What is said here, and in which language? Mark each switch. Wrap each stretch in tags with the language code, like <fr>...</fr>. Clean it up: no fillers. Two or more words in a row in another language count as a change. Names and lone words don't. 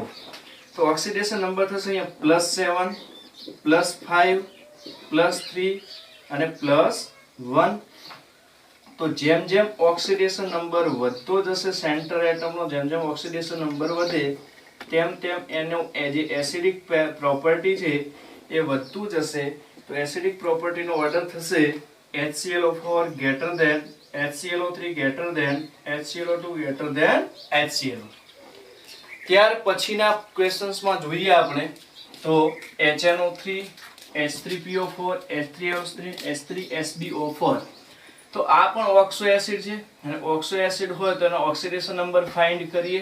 <gu>તો</gu> <en>oxidation number</en> <gu>થશે અહીંયા +7 +5 +3 અને +1. તો જેમ જેમ</gu> <en>oxidation number</en> <gu>વધતો જશે</gu> <en>center atomno,</en> <gu>જેમ</gu> <en>oxidation number</en> <gu>વધે તેમ એનો જે</gu> <en>acidic property</en> <gu>છે એ વધતું જશે.</gu> <en>તો acidic propertyno order થશે HClO4 greater than HClO3 greater than HClO2 greater than HClO.</en> <gu>ત્યાર પછીના ક્વેશ્ચન્સમાં જોઈએ આપણે તો HNO3, H3PO4, H3SO3, H3SbO4. તો આ પણ</gu> <en>oxo acid</en> <gu>છે, અને</gu> <en>oxo acid</en> <gu>હોય તો એનો</gu> <en>oxidation number find</en> <gu>કરીએ.</gu>